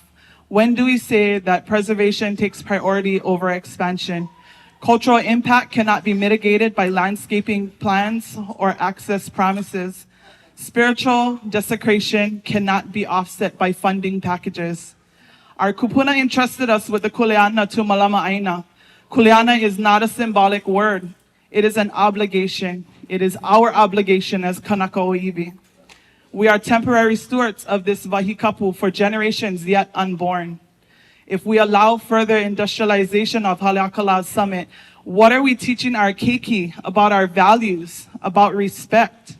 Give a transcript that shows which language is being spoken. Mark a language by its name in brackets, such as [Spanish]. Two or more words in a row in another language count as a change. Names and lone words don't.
[English] When do we say that preservation takes priority over expansion? Cultural impact cannot be mitigated by landscaping plans or access promises. Spiritual desecration cannot be offset by funding packages. Our kupuna entrusted us with the kuleana to [Hawaiian] malama aina. [English] Kuleana is not a symbolic word. It is an obligation. It is our obligation as [Hawaiian] kanaka iwi. [English] We are temporary stewards of this wahikapu for generations yet unborn. If we allow further industrialization of Haleakalā's summit, what are we teaching our keiki about our values, about respect?